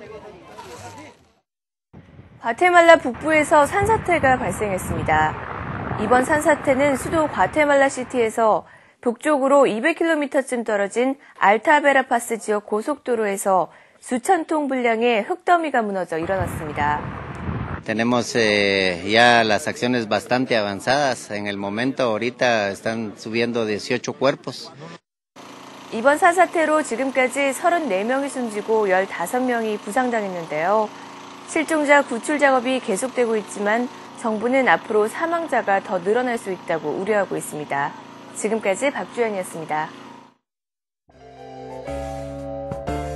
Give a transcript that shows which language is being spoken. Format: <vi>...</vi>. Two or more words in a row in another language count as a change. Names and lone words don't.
<ko>과테말라 북부에서 산사태가 발생했습니다. 이번 산사태는 수도 과테말라시티에서 북쪽으로 200km쯤 떨어진 알타베라파스 지역 고속도로에서 수천 통 분량의 흙더미가 무너져 일어났습니다.</ko> <es>Tenemos ya las acciones bastante avanzadas. En el momento ahorita están subiendo 18 cuerpos.</es> <ko>이번 산사태로 지금까지 34명이 숨지고 15명이 부상당했는데요. 실종자 구출 작업이 계속되고 있지만 정부는 앞으로 사망자가 더 늘어날 수 있다고 우려하고 있습니다. 지금까지 박주연이었습니다.</ko>